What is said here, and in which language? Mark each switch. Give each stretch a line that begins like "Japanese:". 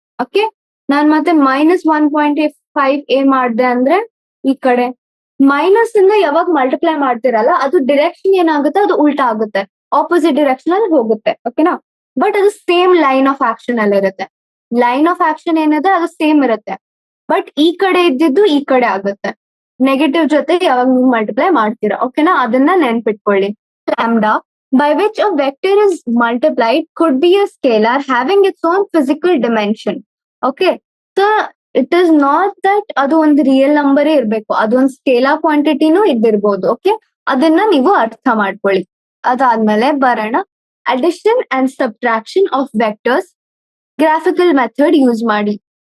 Kannada: Okay, ನಾನ್ ಮತ್ತೆ -1.5a ಮಾಡಿದೆ ಅಂದ್ರೆ ಈ ಕಡೆ ಮೈನಸ್ ಇಂದ ಯಾವಾಗ ಮಲ್ಟಿಪ್ಲೈ ಮಾಡ್ತಿರಲ್ಲ ಅದು ಡೈರೆಕ್ಷನ್ ಏನಾಗುತ್ತೆ, ಅದು ಉಲ್ಟಾ ಆಗುತ್ತೆ, ಆಪೋಸಿಟ್ ಡೈರೆಕ್ಷನ್ ಅಲ್ಲಿ ಹೋಗುತ್ತೆ. ಓಕೆನಾ? ಬಟ್ ಅದು ಸೇಮ್ ಲೈನ್ ಆಫ್ ಆಕ್ಷನ್ ಅಲ್ಲಿ ಇರುತ್ತೆ. ಲೈನ್ ಆಫ್ ಆಕ್ಷನ್ ಏನಿದೆ ಅದು ಸೇಮ್ ಇರುತ್ತೆ, ಬಟ್ ಈ ಕಡೆ ಇದ್ದಿದ್ದು ಈ ಕಡೆ ಆಗುತ್ತೆ. ನೆಗೆಟಿವ್ ಜೊತೆ ಯಾವಾಗ ನೀವು ಮಲ್ಟಿಪ್ಲೈ ಮಾಡ್ತೀರಾ. ಓಕೆನಾ? ಅದನ್ನ ನೆನ್ಪಿಟ್ಕೊಳ್ಳಿ.
English: Lambda by which a vector is multiplied could be a scalar having its own physical dimension. Okay, so it is not that
Kannada: ಅದು ಒಂದು ರಿಯಲ್ ನಂಬರ್ ಇರ್ಬೇಕು, ಅದೊಂದು ಸ್ಕೇಲಾರ್ ಕ್ವಾಂಟಿಟಿನೂ ಇದ್ದಿರ್ಬೋದು. ಓಕೆ, ಅದನ್ನ ನೀವು ಅರ್ಥ ಮಾಡ್ಕೊಳ್ಳಿ. ಅದಾದ್ಮೇಲೆ ಬರೋಣ, addition and subtraction of vectors graphical method use ಮಾಡಿ.